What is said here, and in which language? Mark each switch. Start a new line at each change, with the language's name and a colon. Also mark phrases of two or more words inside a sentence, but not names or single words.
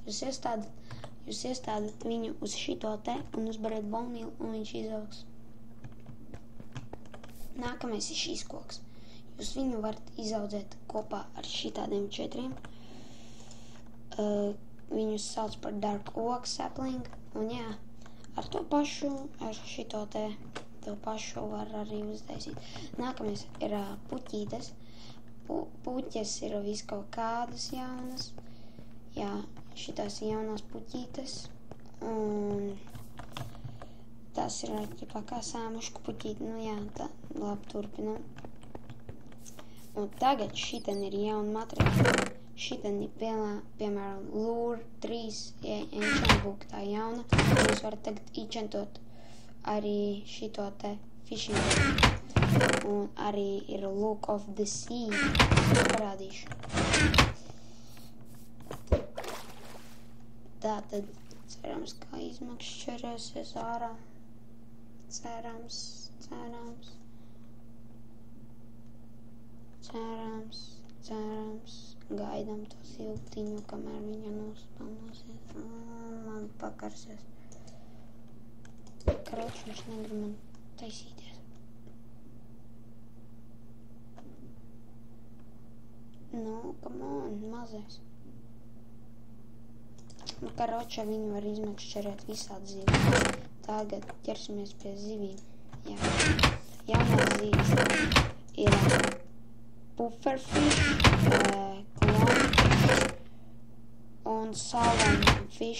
Latvian: Jūs iestādat viņu uz šito te un uzbariet bolmīlu un viņš izaugs. Nākamais ir šīs koks. Jūs viņu varat izaudzēt kopā ar šitādiem 4. Viņus sauc par
English: dark oak sapling,
Latvian: un jā, ar to pašu, ar šito te pašu var arī uztaisīt. Nākamais ir puķītes. Puķes ir viskaut kādas jaunas, jā, šitās jaunās puķītes, un tas ir kā sāmušku puķīti, nu jā, tā, labi, turpinam. Un tagad šiten ir jauna materiāla. Šiten ir piemēram Lure 3
English: enchant book,
Latvian: tā jauna. Jūs varat tagad enchantot arī šito te
English: fishing book.
Latvian: Un arī ir Look of the Sea. Parādīšu. Tātad cerams, kā izmakšķerēsies ārā. Cerams. Gaidām to siltiņu, kamēr viņa nospalnosies. Man pakarsies. Karoči, viņš negrib man taisīties. Nu,
English: come on,
Latvian: mazais. Nu, karoči, viņu var izmakšķerēt visādi zivis. Tagad ķersimies pie zivīm. Jā. Jaunās zivis ir
English: pufferfish, clownfish
Latvian: un salmonfish.